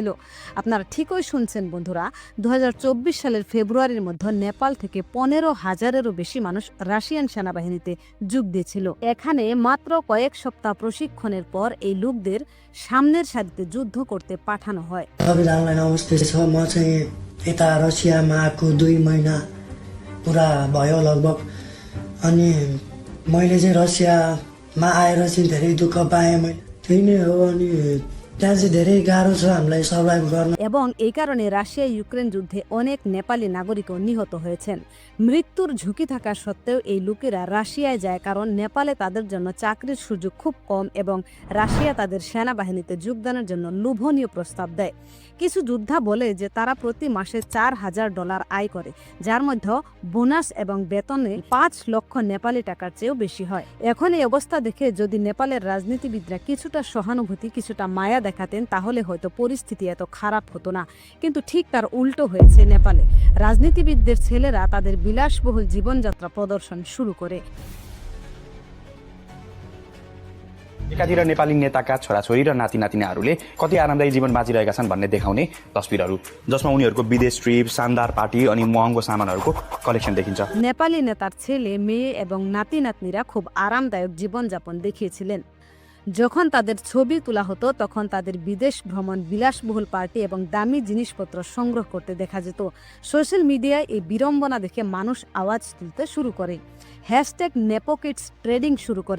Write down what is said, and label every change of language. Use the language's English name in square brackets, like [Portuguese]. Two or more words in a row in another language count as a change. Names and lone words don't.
[Bangla] আপনারা ঠিকই শুনছেন বন্ধুরা, 2024 সালের ফেব্রুয়ারির মধ্যে নেপাল থেকে 15,000-এরও বেশি মানুষ রাশিয়ান সেনাবাহিনীতে যোগ দিয়েছিল। এখানে মাত্র কয়েক সপ্তাহ প্রশিক্ষণের পর এই লোকদের সামনের সারিতে যুদ্ধ করতে পাঠানো হয়। [Nepali] संविधानलाई नमस्ते छ। म चाहिँ यता रसियामा आएको 2 महिना पुरा भयो लगभग। अनि मैले चाहिँ रसियामा आएर चाहिँ धेरै दुःख पाएँ मैले। त्यही नै हो। अनि त्यहाँ चाहिँ धेरै गाह्रो छ हामीलाई सर्भाइभ गर्न। [Bangla] এবং এই কারণে রাশিয়া ইউক্রেন যুদ্ধে অনেক নেপালি নাগরিকও নিহত হয়েছেন। মৃত্যুর ঝুঁকি থাকা সত্ত্বেও এই লোকেরা রাশিয়ায় যায়, কারণ নেপালে তাদের জন্য চাকরির সুযোগ খুব কম এবং রাশিয়া তাদের সেনাবাহিনীতে যোগদানের জন্য লোভনীয় প্রস্তাব দেয়। কিছু যোদ্ধা বলে যে তারা প্রতি মাসে $4,000 আয় করে, যার মধ্যে বোনাস এবং বেতনে 5 লক্ষ নেপালি টাকার চেয়েও বেশি হয়। এখন এই অবস্থা দেখে যদি নেপালের রাজনীতিবিদরা কিছুটা সহানুভূতি, কিছুটা মায়া দেখাতেন, তাহলে হয়তো পরিস্থিতি এত খারাপ হতো না। কিন্তু ঠিক তার উল্টো হয়েছে নেপালে। রাজনীতিবিদদের ছেলেরা তাদের বিলাসবহুল জীবনযাত্রা প্রদর্শন শুরু করে। [Nepali] एकातिर नेपाली नेताका छोराछोरी र नाति नातिनाहरूले कति आरामदायी जीवन बाँचिरहेका छन् भन्ने देखाउने तस्बिरहरू, जसमा उनीहरूको विदेश ट्रिप, शानदार पार्टी अनि महँगो सामानहरूको कलेक्सन देखिन्छ। [Bangla] নেপালি নেতার ছেলে, মেয়ে এবং নাতি নাতনিরা খুব আরামদায়ক জীবনযাপন দেখিয়েছিলেন। যখন তাদের ছবি তোলা হতো তখন তাদের বিদেশ ভ্রমণ, বিলাসবহুল পার্টি এবং দামি জিনিসপত্র সংগ্রহ করতে দেখা যেত। সোশ্যাল মিডিয়ায় এই বিড়ম্বনা দেখে মানুষ আওয়াজ তুলতে শুরু করে, [English] hashtag nepokids trending [Bangla] শুরু করে।